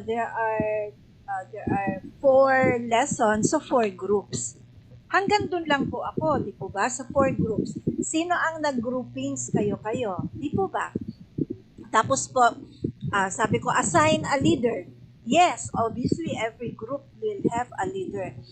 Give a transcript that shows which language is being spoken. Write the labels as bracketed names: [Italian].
[English] There are 4 lessons, so 4 groups. [Filipino] Hanggang dun lang po ako, di po ba? Sa 4 groups. Sino ang nag-groupings kayo-kayo? Di po ba? Tapos po, sabi ko, [English] assign a leader. Yes, obviously, every group will have a leader.